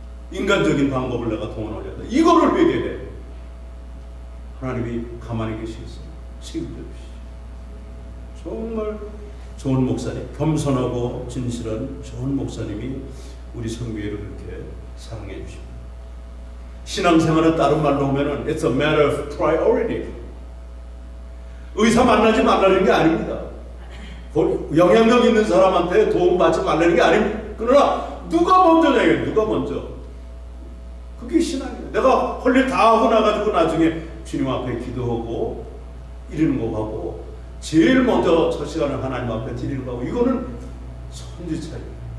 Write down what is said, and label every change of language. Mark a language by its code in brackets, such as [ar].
[ko] 인간적인 방법을 내가 동원하려 한다. 이거를 회개해. 하나님이 가만히 계시겠어요. 책임져 주시죠. 정말 좋은 목사님, 겸손하고 진실한 좋은 목사님이 우리 성교회를 그렇게 사랑해 주십니다. 신앙생활은 다른 말로 하면은 [en] it's a matter of priority. [ko] 의사 만나지 말라는 게 아닙니다. 영향력 있는 사람한테 도움 받지 말라는 게 아닙니다. 그러나 누가 먼저냐요? 누가 먼저? 그게 신앙이에요. 내가 할 일 다 하고 나가지고 나중에 주님 앞에 기도하고 이러는 거 하고 제일 먼저 첫 시간을 하나님 앞에 드리는 거 하고 이거는 천지 차이예요.